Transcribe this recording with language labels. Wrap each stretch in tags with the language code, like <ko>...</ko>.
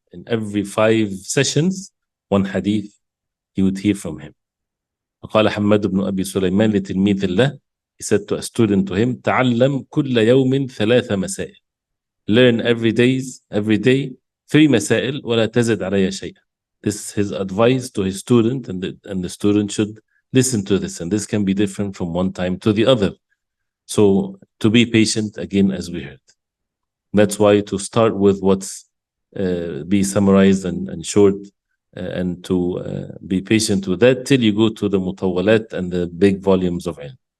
<en>In every 5 sessions, one hadith he would hear from him.</en> <ar>فقال حماد بن أبي سليمان لتلميذ له,</ar> <en>he said to a student to him,</en> <ar>تعلم كل يوم 3 مسائل.</ar> <en>Learn every day 3</en> <ar>مسائل ولا تزد علي شيئا.</ar> <en>This is his advice to his student, and the student should listen to this, and this can be different from one time to the other. So to be patient, again, as we heard. That's why to start with what's be summarized and short, and to be patient with that till you go to the mutawalat and the big volumes of ilm.</en>